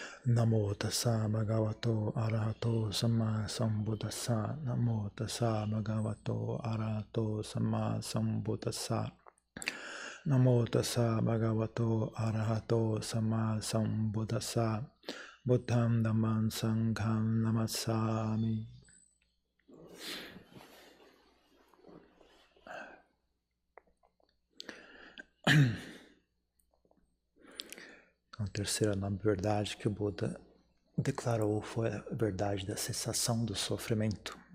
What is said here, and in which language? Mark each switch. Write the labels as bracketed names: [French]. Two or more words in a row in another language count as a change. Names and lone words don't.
[Pali] Namo tassa bhagavato arahato samma sambuddhassa. Namo tassa bhagavato arahato samma sambuddhassa. Namo tassa bhagavato arahato samma sambuddhassa. Buddham dhammam sangham namassami. [Portuguese] A terceira nobre verdade que o Buda declarou foi a verdade da cessação do sofrimento.